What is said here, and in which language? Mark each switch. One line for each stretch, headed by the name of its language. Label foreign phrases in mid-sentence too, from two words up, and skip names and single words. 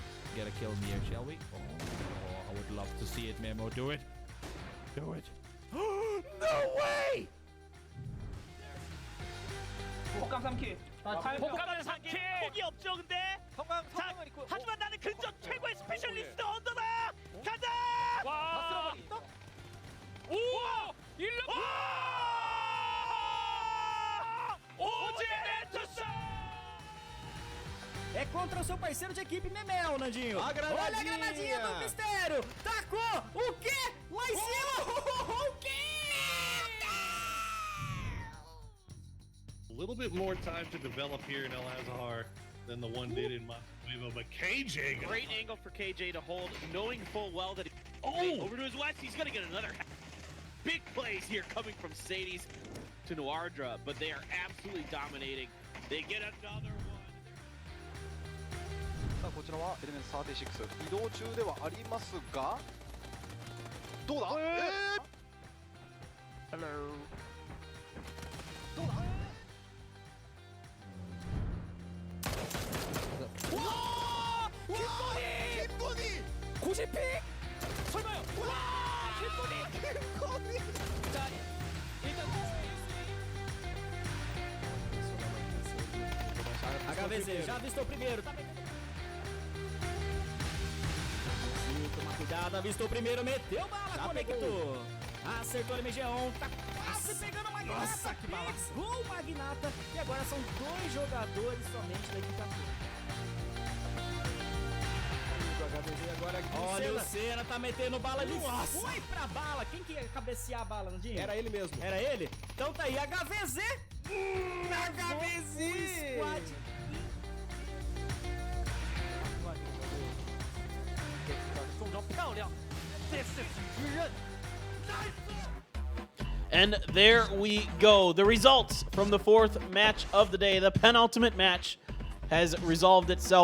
English: get a kill here, shall we? Oh, I would love to see it, Memo. Do it. Do it. No way!
Korean: 폭감 3킬. 폭감은 3킬! 폭이 없죠, 근데? 자, 하지만 나는 근접 최고의 스페셜리스트 언더다! 가자! 와! 오! 1로! 오지 멘토스!
Portuguese: É contra o seu parceiro de equipe, Memel, Nandinho. A granadinha. Olha a granadinha do mistério. Tacou. O quê? Lá em cima. O quê?
English: A little bit more time to develop here in El Azhar than the one did in Montego, but KJ. Great angle for KJ to hold, knowing full well that over to his west, he's gonna get another big plays here coming from Sadie's to Noardra, but they are absolutely dominating. They get another one.
Japanese: さあこちらはエレメンツ36移動中ではありますがどうだHello どうだ
Korean: 킴보니! 90픽! 설마요? 와! 킴보니! 자, 일단
Portuguese: HVZ já avistou primeiro, tá metendo. Toma cuidado, avistou primeiro, meteu bala, conectou. Acertou o MG1, tá quase pegando o Magnata. Nossa, que bala! Pegou o Magnata e agora são 2 jogadores somente da equipe azul. Olha, o Senna tá metendo bala ali. Foi pra bala. Quem que ia cabecear a bala, Nandinho? Era ele mesmo. Era ele? Então tá aí, HVZ. HVZ.
English: Squad. And there we go. The results from the 4th match of the day, the penultimate match, has resolved itself.